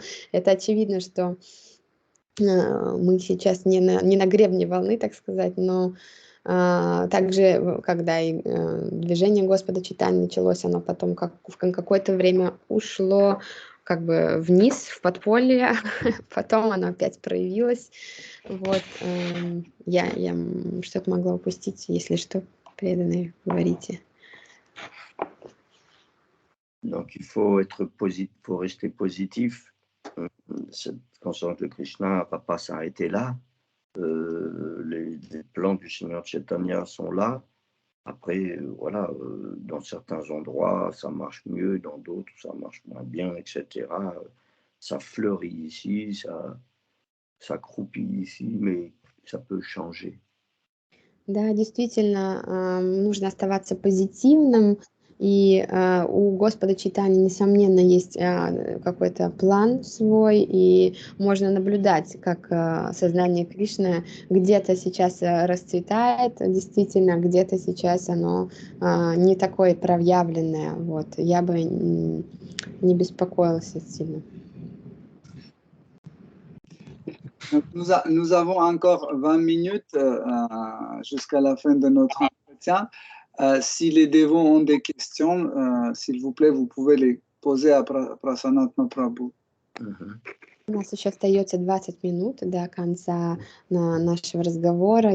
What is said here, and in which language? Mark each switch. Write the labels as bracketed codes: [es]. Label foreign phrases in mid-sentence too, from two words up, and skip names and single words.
[ru] Это очевидно, что мы сейчас не на гребне волны, так сказать, но также, когда и движение Господа Чайтаньи началось, оно потом в какое-то время ушло как бы вниз, в подполье, потом оно опять проявилось. Вот, я что-то могла упустить, если что, преданные, говорите. [fr] Donc, il faut être positif, faut rester positif. Cette conscience de Krishna ne va pas s'arrêter là. Les plans du Seigneur Chaitanya sont là. Après, dans certains endroits, ça marche mieux, dans d'autres, ça marche moins bien, etc. Ça fleurit ici, ça croupit ici, mais ça peut changer. [ru] Да, действительно, нужно оставаться позитивным, и у Господа Чайтаньи, несомненно, есть какой-то план свой, и можно наблюдать, как сознание Кришны где-то сейчас расцветает, действительно, где-то сейчас оно не такое проявленное. Вот. Я бы не беспокоилась сильно. [fr] Donc, nous avons encore 20 minutes jusqu'à la fin de notre entretien. Si les dévots ont des questions, s'il vous plaît, vous pouvez les poser à Prasanatma Prabhu. [ru] У нас еще остается 20 минут до конца нашего разговора.